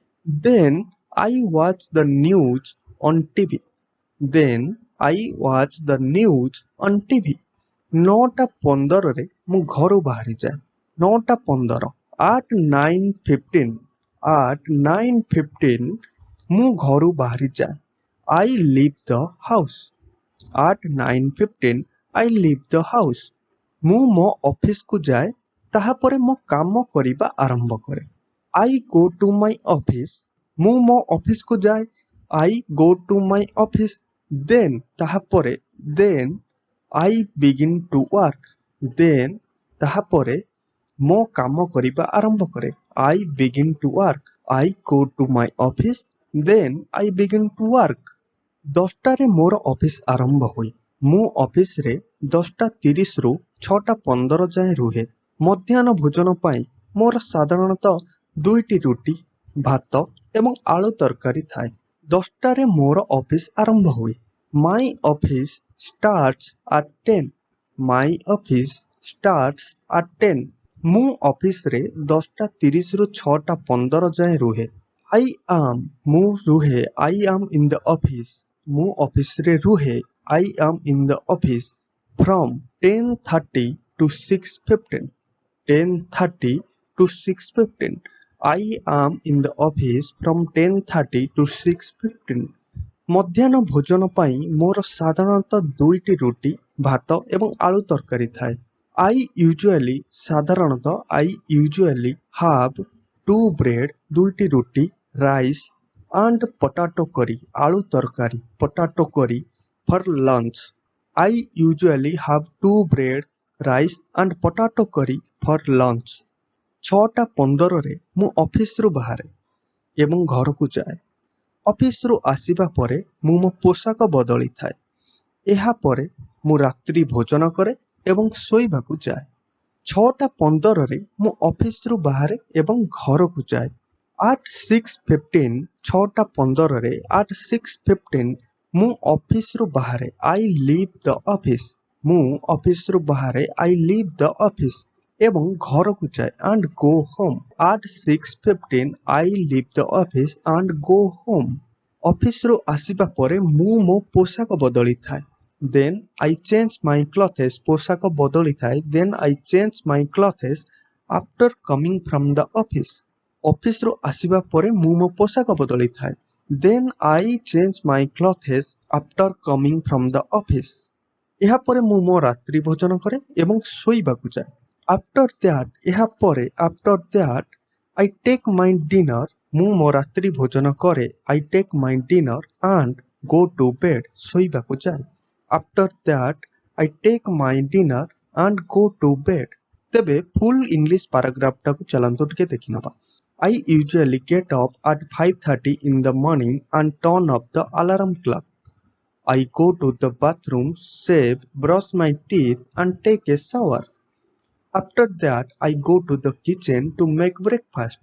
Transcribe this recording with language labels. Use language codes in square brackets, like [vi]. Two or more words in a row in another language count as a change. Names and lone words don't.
[en] Then I watch the news on TV। [or] 9:15ରେ ମୁଁ ଘରୁ ବାହାରିଯାଏ। 9:15 at 9:15 ମୁଁ ଘରୁ ବାହାରିଯାଏ। [en] I leave the house। at 9:15 I leave the house। [or] ମୁଁ ମୋ ଅଫିସକୁ ଯାଏ। ତାହାପରେ ମୋ କାମ କରିବା ଆରମ୍ଭ କରେ। [en] I go to my office। [or] ମୁଁ ମୋ ଅଫିସକୁ ଯାଏ। [en] I go to my office। ତାହାପରେ I begin to work। [or] ତାହାପରେ ମୋ କାମ କରିବା ଆରମ୍ଭ କରେ। [en] I begin to work। I go to my office, then I begin to work। [or] 10ଟାରେ ମୋର ଅଫିସ ଆରମ୍ଭ ହୁଏ। ମୁଁ ଅଫିସରେ 10:30ରୁ 6:15 ଯାଏଁ ରୁହେ। ମଧ୍ୟାହ୍ନ ଭୋଜନ ପାଇଁ ମୋର ସାଧାରଣତଃ 2ଟି ରୁଟି, ଭାତ ଏବଂ ଆଳୁ ତରକାରୀ ଥାଏ। 10ଟାରେ ମୋର ଅଫିସ ଆରମ୍ଭ ହୁଏ। [en] My office starts at 10। [or] ମୁଁ ଅଫିସରେ 10:30ରୁ 6:15 ଯାଏଁ ରୁହେ। [en] I am in the office। [or] ମୁଁ ଅଫିସରେ ରୁହେ। [en] I am in the office from 10:30 to 6:15। I am in the office from 10:30 to 6:15। [or] ମଧ୍ୟାହ୍ନ ଭୋଜନ ପାଇଁ ମୋର ସାଧାରଣତଃ 2ଟି ରୁଟି, ଭାତ ଏବଂ ଆଳୁ ତରକାରୀ ଥାଏ। [en] I usually have 2 bread, [or] 2ଟି ରୁଟି, [en] rice and potato curry, [or] ଆଳୁ ତରକାରୀ, [en] potato curry for lunch। I usually have 2 bread, rice and potato curry for lunch। [or] 6:15ରେ ମୁଁ ଅଫିସରୁ ବାହାରେ। ଏବଂ ଘରକୁ ଯାଏ। ଅଫିସରୁ ଆସିବା ପରେ ମୁଁ ମୋ ପୋଷାକ ବଦଳିଥାଏ। ଏହାପରେ ମୁଁ ରାତ୍ରି ଭୋଜନ କରେ ଏବଂ ଶୋଇବାକୁ ଯାଏ। 6:15ରେ ମୁଁ ଅଫିସରୁ ବାହାରେ ଏବଂ ଘରକୁ ଯାଏ। [en] At 6:15 6:15ରେ at 6:15 [or] ମୁଁ ଅଫିସରୁ ବାହାରେ [en] I leave the office। [or] ମୁଁ ଅଫିସରୁ ବାହାରେ [en] I leave the office [or] ଏବଂ ଘରକୁ ଯାଏ [en] and go home। At 6:15 I leave the office and go home। [or] ଅଫିସରୁ ଆସିବା ପରେ ମୁଁ ମୋ ପୋଷାକ ବଦଳିଥାଏ। [en] Then I change my clothes। [or] ପୋଷାକ ବଦଳିଥାଏ। [en] Then I change my clothes after coming from the office। [or] ଅଫିସରୁ ଆସିବା ପରେ ମୁଁ ମୋ ପୋଷାକ ବଦଳିଥାଏ। [en] Then I change my clothes after coming from the office। [or] ଏହାପରେ ମୁଁ ମୋ ରାତ୍ରି ଭୋଜନ କରେ ଏବଂ ଶୋଇବାକୁ ଯାଏ। [en] After that ଏହାପରେ after that I take my dinner। [or] ମୁଁ ମୋ ରାତ୍ରି ଭୋଜନ କରେ [en] I take my dinner and go to bed। [or] ଶୋଇବାକୁ ଯାଏ। [en] After that I take my dinner and go to bed। [or] ତେବେ ଫୁଲ୍ ଇଂଲିଶ ପାରାଗ୍ରାଫଟାକୁ ଚାଲନ୍ତୁ ଟିକେ ଦେଖିନେବା। [en] I usually get up at 5:30 in the morning and turn off the alarm clock। I go to the bathroom, shave, brush my teeth and take a shower। After that I go to the kitchen to make breakfast।